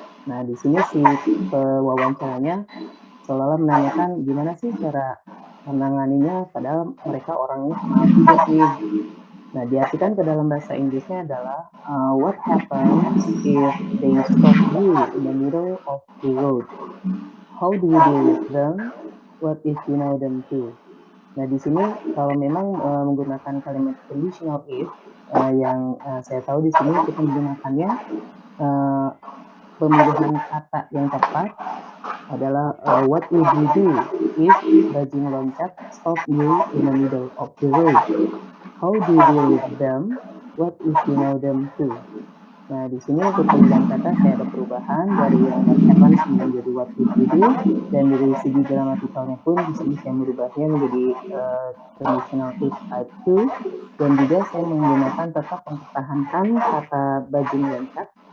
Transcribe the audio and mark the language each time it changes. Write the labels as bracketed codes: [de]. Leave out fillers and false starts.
[id] Nah di sini si pewawancaranya seolah-olah menanyakan gimana sih cara menanganinya, padahal mereka orangnya kenal juga sih. Nah, diartikan ke dalam bahasa Inggrisnya adalah [en] what happens if they stop you in the middle of the road? How do you deal with them? What if you know them too? [id] Nah, di sini kalau memang menggunakan kalimat conditional if yang saya tahu di sini kita menggunakannya pemilihan kata yang tepat adalah [en] what would you do if bajing loncat stop you in the middle of the road? How do you deal with them? What if you know them too? [id] Nah, di sini untuk pemilihan kata saya ada perubahan dari yang [en] what happens [id] menjadi [en] what would you do, [id] dan dari segi gramatikalnya pun di sini saya merubahnya menjadi conditional if type 2, dan juga saya menggunakan tetap mempertahankan kata bajing loncat